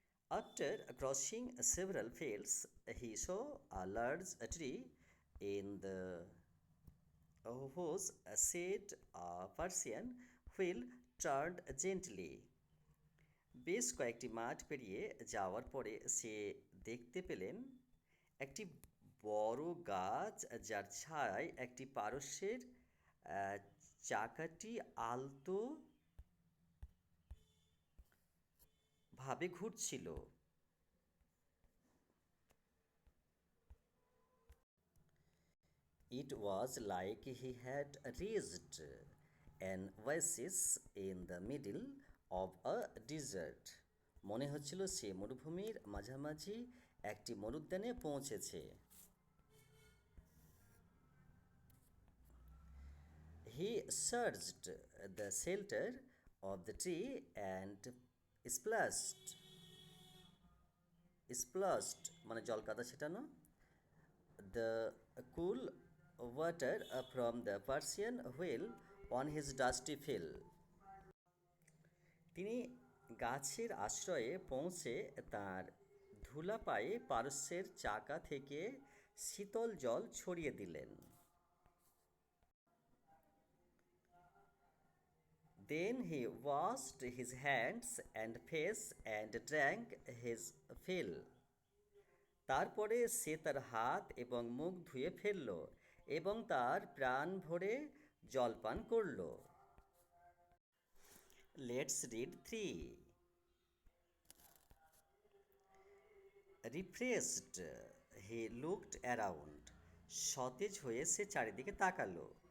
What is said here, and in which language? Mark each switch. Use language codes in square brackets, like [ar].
[en] After crossing several fields, he saw a large tree in the whose shade a Persian wheel turned gently. [bn] বেশ কয়েকটি মাঠ পেরিয়ে যাওয়ার পরে সে দেখতে পেলেন একটি বড় গাছ যার ছায়ায় একটি পারস্যের চাকাটি আলতো ভাবে ঘুরছিল। [en] It was like he had reached an oasis in the middle of a desert. [bn] মনে হচ্ছিল সে মরুভূমির মাঝামাঝি একটি মরুদ্যানে পৌঁছেছে। [en] He searched the shelter of the tree and splashed splashed [bn] মানে জল কাদা ছেটানো [en] the cool water from the Persian wheel on his dusty field. [bn] তিনি গাছের আশ্রয়ে পৌঁছে তার ধুলা পায়ে পারস্যের চাকা থেকে শীতল জল ছড়িয়ে দিলেন। [en] Then he washed his hands and face and drank his fill. [bn] তারপরে সে তার হাত এবং মুখ ধুয়ে ফেলল এবং তার প্রাণ ভরে জলপান করল। [en] Let's read 3. Refreshed he looked around. [bn] সতেজ হয়ে সে চারিদিকে তাকালো।